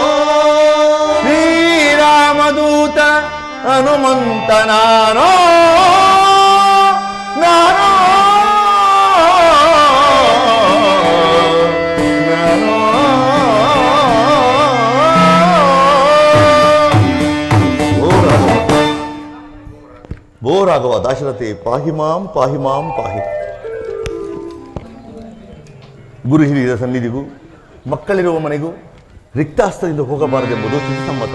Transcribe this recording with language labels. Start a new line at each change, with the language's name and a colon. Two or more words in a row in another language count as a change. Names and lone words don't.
Kannada: ಶ್ರೀರಾಮದೂತ ಹನುಮಂತ ನಾನು ನಾನು ನಾನು ಓ ರಾಘವ ದಾಶರಥಿ
Sanskrit: ಪಾಹಿ ಮಾಂ ಪಾಹಿ ಮಾಂ ಪಾಹಿ.
Kannada: ಗುರು ಹಿರಿಯರ ಸನ್ನಿಧಿಗೂ ಮಕ್ಕಳಿರುವ ಮನೆಗೂ ರಿಕ್ತಾಸ್ತದಿಂದ ಹೋಗಬಾರದೆಂಬುದು ಸಮ್ಮತ.